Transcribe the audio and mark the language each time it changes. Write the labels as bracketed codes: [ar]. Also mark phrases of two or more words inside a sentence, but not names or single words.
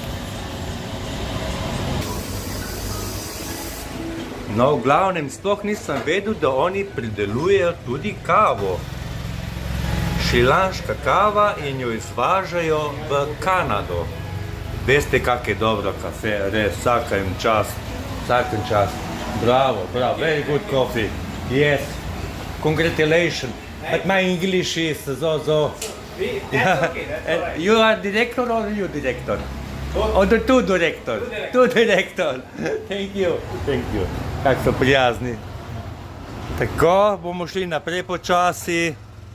[sl] No, v glavnem, sploh nisem vedel, da oni pridelujejo tudi kavo. Šrilanška kava in jo izvažajo v Kanado. Veste, kak je dobro kafe, res, vsakem čast. Bravo, [en] very good coffee. Yes, congratulations. But my English is so. That's okay, that's all right. You are director or you director? Or the two director? Two director. Thank you. [sl] Kak so prijazni. Tako, bomo šli naprej počasi.